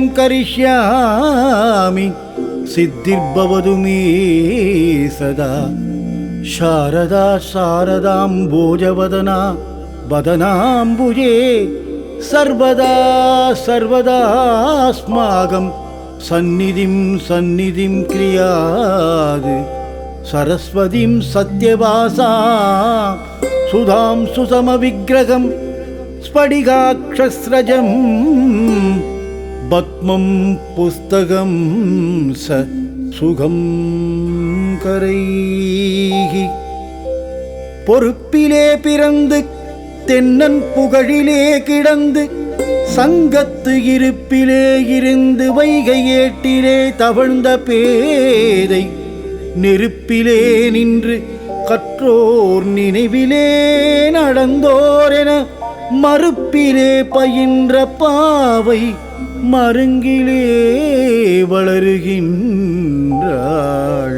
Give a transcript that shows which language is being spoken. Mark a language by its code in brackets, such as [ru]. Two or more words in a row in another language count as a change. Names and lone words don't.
[sa] करिष्यामि सिद्धिर्भवतु मे सदा शारदा शारदाम्बोजवदना वदनाम्बुजे सर्वदा सर्वदास्माकं सन्निधिं सन्निधिं क्रियात् सरस्वतीं सत्यवासा सुधां सुसमविग्रहं स्फटिकाक्षस्रजं पद्मं पुस्तकं स सुगं करैः [ta] பொறுப்பிலே பிறந்து தென்னன் புகழிலே கிடந்து சங்கத்து இருப்பிலே இருந்து வைகை ஏட்டிலே தவழ்ந்த பேதை நெருப்பிலே நின்று கற்றோர் நினைவிலே நடந்தோர் என மறுப்பிலே பயின்ற பாவை மருங்கிலே வளருகின்றாள்.